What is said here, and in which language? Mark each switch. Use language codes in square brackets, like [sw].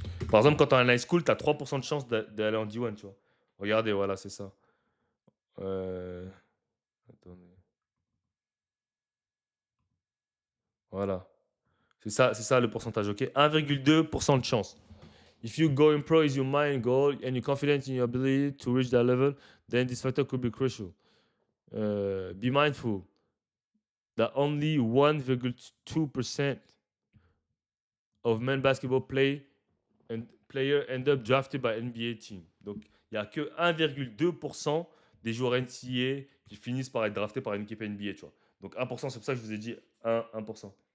[fr] Par exemple, quand tu es en high school, tu as 3% de chance d'aller en D1, tu vois. Regardez, voilà, c'est ça. Euh, Attendez. Voilà. C'est ça le pourcentage, ok? 1,2% de chance. [en] If you go in pro is your main goal and you're confident in your ability to reach that level, then this factor could be crucial. Be mindful that only 1,2% of men basketball player end up drafted by NBA team. [fr] Donc, il n'y a que 1,2% des joueurs NCAA qui finissent par être draftés par une équipe NBA, tu vois. Donc 1%, c'est pour ça que je vous ai dit 1%.